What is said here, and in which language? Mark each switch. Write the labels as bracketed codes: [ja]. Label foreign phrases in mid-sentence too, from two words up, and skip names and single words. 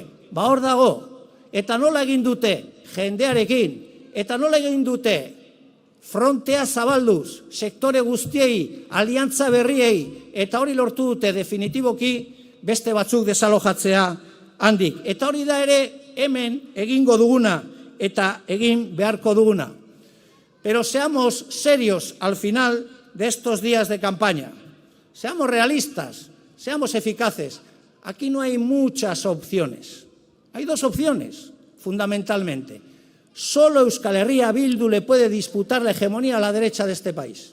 [eu] Ba hor dago, eta nola egin dute jendearekin, eta nola egin dute frontea zabalduz, sektore guztiei, aliantza berriei, eta hori lortu dute definitiboki beste batzuk desalojatzea handik. Eta hori da ere hemen egingo duguna, eta egin beharko duguna. [es] Pero seamos serios al final de estos días de campaña. Seamos realistas, seamos eficaces. Aquí no hay muchas opciones. Hay 2 opciones, fundamentalmente. Solo Euskal Herria Bildu le puede disputar la hegemonía a la derecha de este país.